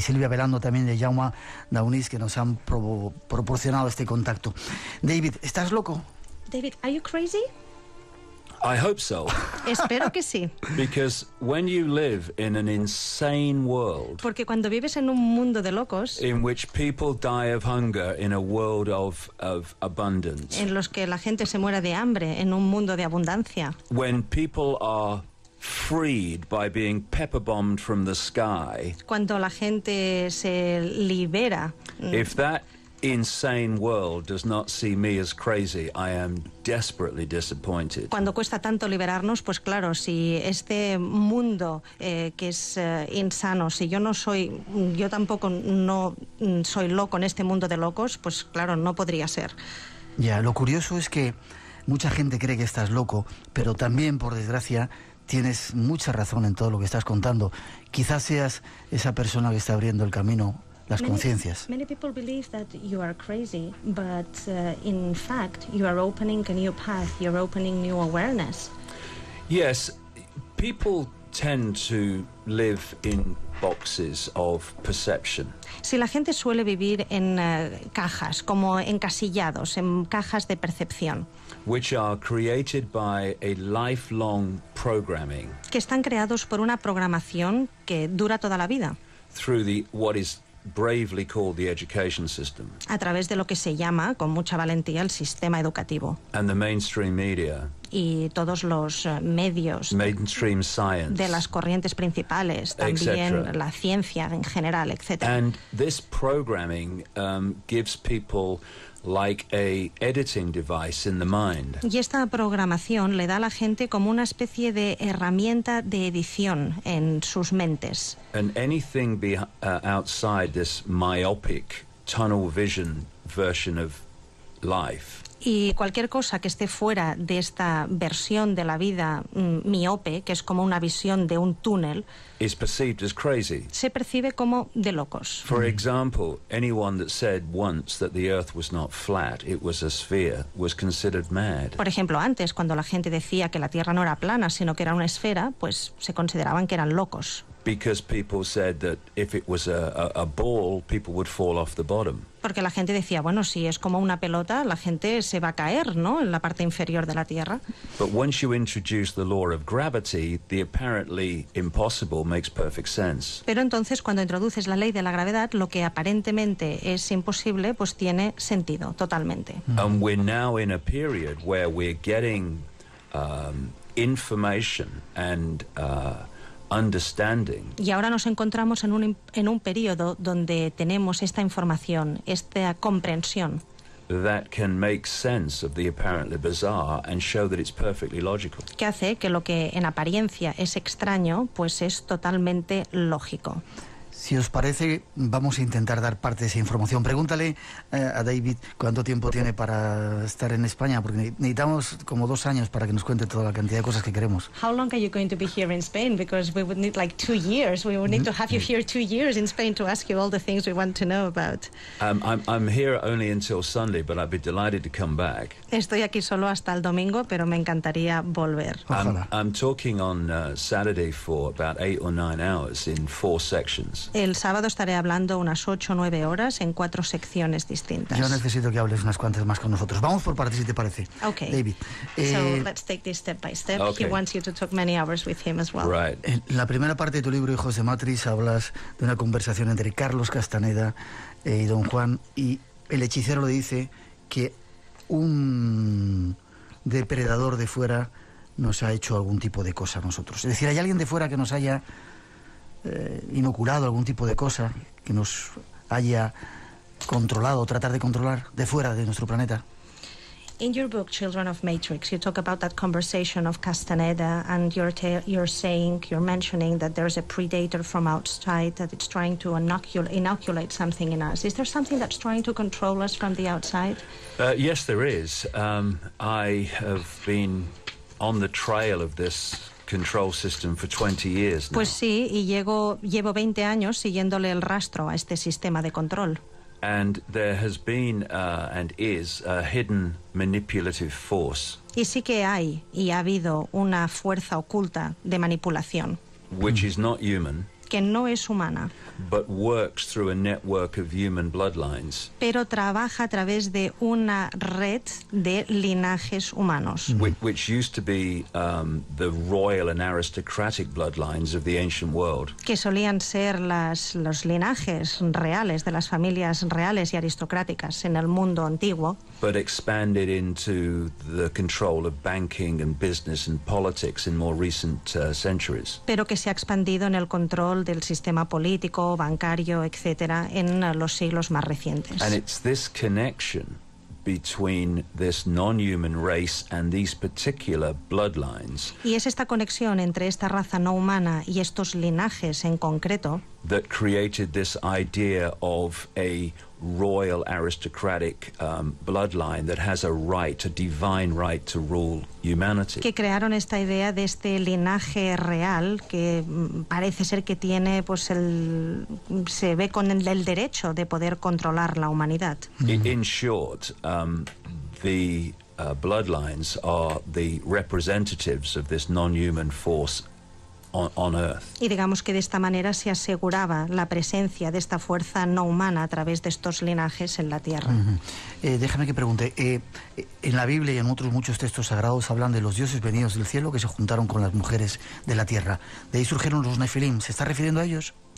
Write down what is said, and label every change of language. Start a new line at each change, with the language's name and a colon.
Spanish: Silvia Velando también de Jaume Daunis, que nos han proporcionado este contacto. David, ¿estás loco?
English: David, are you crazy? I hope so.
Spanish: Espero que sí.
English: Because when you live in an insane world,
Spanish: porque cuando vives en un mundo de locos,
English: in which people die of hunger in a world of abundance,
Spanish: en los que la gente se muera de hambre en un mundo de abundancia,
English: when people are freed by being pepper bombed from the sky,
Spanish: cuando la gente se libera,
English: if that insane world does not see me as crazy, I am desperately disappointed.
Spanish: Cuando cuesta tanto liberarnos, pues claro, si este mundo que es insano, si yo tampoco no soy loco en este mundo de locos, pues claro, no podría ser. Ya, lo curioso es que mucha gente cree que estás loco, pero también, por desgracia, tienes mucha razón en todo lo que estás contando. Quizás seas esa persona que está abriendo el camino, las conciencias.
English: Many people believe that you are crazy, but in fact you are opening a new path, you're opening new awareness. Yes, people tend to live in boxes of perception.
Spanish: Si la gente suele vivir en cajas, como encasillados, en cajas de percepción,
English: which are created by a lifelong programming,
Spanish: que están creados por una programación que dura toda la vida,
English: through what is bravely called the education system,
Spanish: a través de lo que se llama con mucha valentía el sistema educativo,
English: and the mainstream media,
Spanish: y todos los medios,
English: mainstream science,
Spanish: de las corrientes principales, también la ciencia en general, etc.
English: And this programming gives people like a editing device in the mind.
Spanish: Y esta programación le da a la gente como una especie de herramienta de edición en sus mentes.
English: And anything outside this myopic tunnel vision version of life
Spanish: Y cualquier cosa que esté fuera de esta versión de la vida miope, que es como una visión de un túnel,
English: is perceived as crazy.
Spanish: se percibe como de locos.
English: For example, anyone that said once that the earth was not flat, it was a sphere, was considered mad.
Spanish: Por ejemplo, antes, cuando la gente decía que la Tierra no era plana, sino que era una esfera, pues se consideraban que eran locos.
English: Because people said that if it was a ball, people would fall off the bottom.
Spanish: Porque la gente decía, bueno, si es como una pelota, la gente se va a caer, ¿no?, en la parte inferior de la Tierra.
English: But once you introduce the law of gravity, the apparently impossible makes perfect sense.
Spanish: Pero entonces, cuando introduces la ley de la gravedad, lo que aparentemente es imposible, pues tiene sentido totalmente.
English: And we're now in a period where we're getting information and understanding.
Spanish: Y ahora nos encontramos en un periodo donde tenemos esta información, esta comprensión,
English: That can make sense of the apparently bizarre and show that it's perfectly logical.
Spanish: que hace que lo que en apariencia es extraño, pues es totalmente lógico. Si os parece, vamos a intentar dar parte de esa información. Pregúntale a David cuánto tiempo tiene para estar en España, porque necesitamos como 2 años para que nos cuente toda la cantidad de cosas que queremos.
English: How long are you going to be here in Spain? Because we would need like 2 years. We would need to have you here 2 years in Spain to ask you all the things we want to know about. I'm here only until Sunday, but I'd be delighted to come back.
Spanish: Estoy aquí solo hasta el domingo, pero me encantaría volver. Ojalá.
English: I'm talking on Saturday for about 8 or 9 hours in 4 sections.
Spanish: El sábado estaré hablando unas 8 o 9 horas en 4 secciones distintas. Yo necesito que hables unas cuantas más con nosotros. Vamos por partes, si te parece.
English: Okay. David. So let's take this step by step. Okay. He wants you to talk many hours with him as well. Right.
Spanish: En la primera parte de tu libro, Hijos de Matrix, hablas de una conversación entre Carlos Castaneda y don Juan, y el hechicero le dice que un depredador de fuera nos ha hecho algún tipo de cosa a nosotros. Es decir, hay alguien de fuera que nos haya inoculado algún tipo de cosa, que nos haya controlado, tratar de controlar de fuera de nuestro planeta.
English: In your book, Children of Matrix, you talk about that conversation of Castaneda, and you're mentioning that there's a predator from outside that it's trying to inoculate something in us. Is there something that's trying to control us from the outside? Yes, there is. I have been on the trail of this control system for 20 years now.
Spanish: Pues sí, y llevo 20 años siguiéndole el rastro a este sistema de control.
English: And there has been and is a hidden manipulative force.
Spanish: Y sí que hay y ha habido una fuerza oculta de manipulación
English: Which is not human,
Spanish: que no es humana,
English: but works through a network of human bloodlines,
Spanish: pero trabaja a través de una red de linajes humanos,
English: which used to be the royal and aristocratic bloodlines of the ancient world.
Spanish: que solían ser los linajes reales de las familias reales y aristocráticas en el mundo antiguo,
English: But expanded into the control of banking and business and politics in more recent centuries.
Spanish: pero que se ha expandido en el control del sistema político, bancario, etcétera, en los siglos más recientes.
English: And it's this connection between this non-human race and these particular bloodlines
Spanish: Y es esta conexión entre esta raza no humana y estos linajes en concreto
English: that created this idea of a royal aristocratic bloodline that has a right, a divine right to rule humanity.
Spanish: que crearon esta idea de este linaje real que parece ser que tiene, pues se ve con el derecho de poder controlar la humanidad.
English: In short, the bloodlines are the representatives of this non-human force on Earth.
Spanish: Y digamos que de esta manera se aseguraba la presencia de esta fuerza no humana a través de estos linajes en la Tierra. Déjame que pregunte, en la Biblia y en otros muchos textos sagrados hablan de los dioses venidos del cielo que se juntaron con las mujeres de la tierra. De ahí surgieron los Nefilim. ¿Se está refiriendo a ellos?